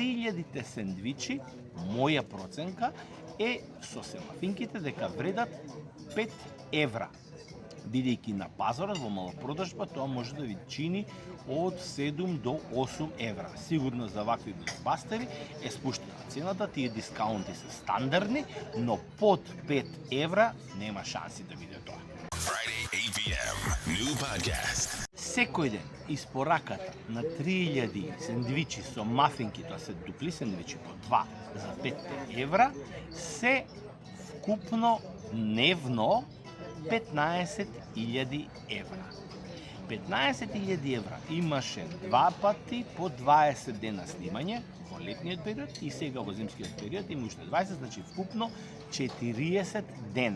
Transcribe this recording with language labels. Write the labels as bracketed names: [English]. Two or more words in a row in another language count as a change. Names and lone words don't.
[Macedonian] 3000 сендвичи, моја проценка, е со се мафинките дека вредат 5 евра. Бидејќи на пазарот во малопродажба тоа може да ви чини од 7 до 8 евра. Сигурно за вакви блокбастери е спуштена цената, тие дискаунти се стандардни, но под 5 евра нема шанси да биде тоа. [English] Friday, 8 p.m. New podcast. [Macedonian] Секој ден испораката на 3000 сендвичи со мафинки, тоа се дупли сендвичи по 2 за 5 евра, се вкупно дневно 15.000 евра. 15.000 евра имаше два пати по 20 дена снимање во летниот период и сега во зимскиот период има уште 20, значи вкупно 40 дена.